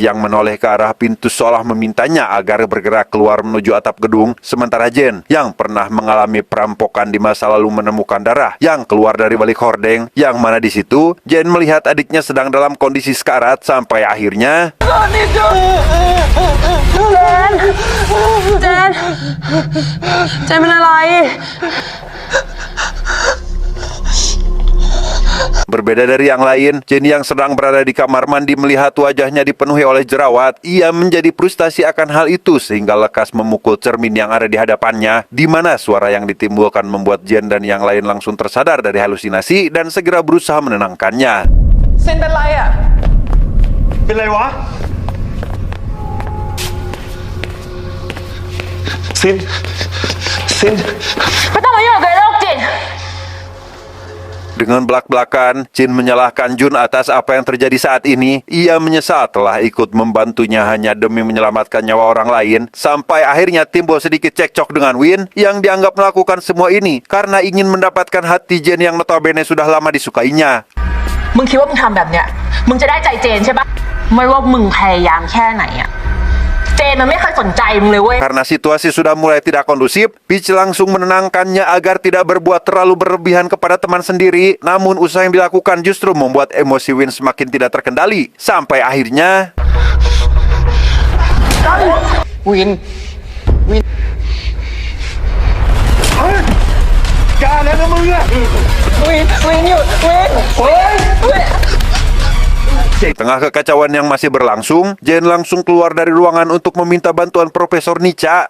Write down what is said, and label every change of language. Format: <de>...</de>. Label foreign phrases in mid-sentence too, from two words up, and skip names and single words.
<id>yang menoleh ke arah pintu seolah memintanya agar bergerak keluar menuju atap gedung, sementara Jen yang pernah mengalami perampokan di masa lalu menemukan darah yang keluar dari balik hordeng, yang mana di situ Jen melihat adiknya sedang dalam kondisi sekarat sampai akhirnya</id> <th>Jen เป็นอะไร</th> <id>Berbeda dari yang lain, Jen yang sedang berada di kamar mandi melihat wajahnya dipenuhi oleh jerawat. Ia menjadi frustasi akan hal itu sehingga lekas memukul cermin yang ada di hadapannya, di mana suara yang ditimbulkan membuat Jen dan yang lain langsung tersadar dari halusinasi dan segera berusaha menenangkannya.</id> <th>เซนเป็นไรอ่ะ เป็นไรวะ ซิน ไม่ต้องมายุ่งกับไอ้โรคจิต</th> <id>Dengan belak-belakan, Jin menyalahkan Jun atas apa yang terjadi saat ini. Ia menyesal telah ikut membantunya hanya demi menyelamatkan nyawa orang lain. Sampai akhirnya timbul sedikit cekcok dengan Win yang dianggap melakukan semua ini karena ingin mendapatkan hati Jin yang notabene sudah lama disukainya.</id> <th>มึงคิดว่ามึงทำแบบเนี้ยมึงจะได้ใจเจนใช่ปะไม่ว่ามึงพยายามแค่ไหนอะเจนมันไม่เคยสนใจมึงเลยเว้ย</th> <id>Karena situasi sudah mulai tidak kondusif, Peach langsung menenangkannya agar tidak berbuat terlalu berlebihan kepada teman sendiri. Namun usaha yang dilakukan justru membuat emosi Win semakin tidak terkendali. Sampai akhirnya... วิน Di tengah kekacauan yang masih berlangsung, Jen langsung keluar dari ruangan untuk meminta bantuan Profesor Nica.</id>